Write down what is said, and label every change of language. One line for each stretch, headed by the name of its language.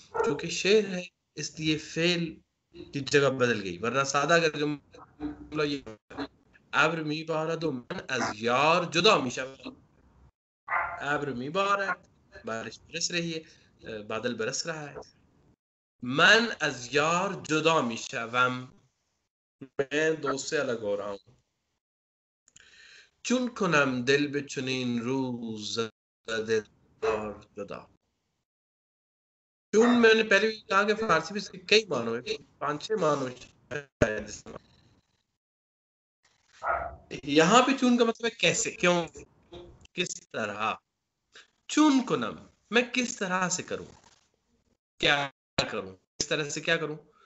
Hindi: چونکه شعر है इसलिए फेल की जगह बदल गई, वरना सादा अगर जुमला ये
Persian: ابر میبارد و من از یار جدا میشوم. ابر میبارد
Hindi: بارش برس रही है, बादल बरस रहा है.
Persian: من از یار جدا میشوم.
Hindi: मैं दोस्त से अलग हो रहा हूँ.
Persian: چون کنم دل به چنین روز دلدار جدا.
Hindi: चून मैंने पहले भी कहा कि फारसी में इसके कई मानों में 5-6 मानों शायद इस्तेमाल. यहाँ पे चून का मतलब है कैसे, क्यों, किस तरह.
Persian: चून कुनम
Hindi: मैं किस तरह से करूं, क्या करूं, किस तरह से क्या करूं.